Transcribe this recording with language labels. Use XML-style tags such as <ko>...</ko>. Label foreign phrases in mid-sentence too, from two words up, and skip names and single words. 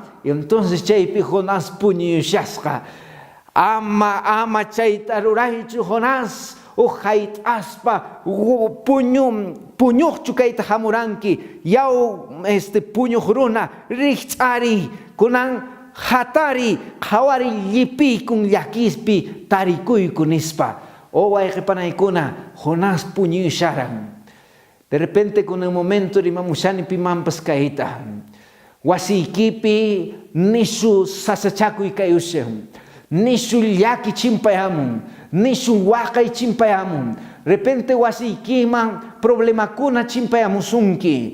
<es>Y entonces</es> <qu>chaypi Jonás puñuyushasqa, ama chayta ruraychu Jonás, hayt'aspa puñuqchu kayta hamuranki, yaw puñuq runa riqch'ari, kunan hatari, qhawari llipiykun llakispi tarikuyku nispa. O wayqipanaykuna, Jonás puñuyusharan.</qu> <es>De repente con el momento</es> <qu>rimamushani pimampas kayta, wasiykipi nishu sasachakuy kayushan, nishu llaki chimpayamun, nishu waqay chimpayamun, repente wasiykiman problemakuna chimpayamusunki.</qu>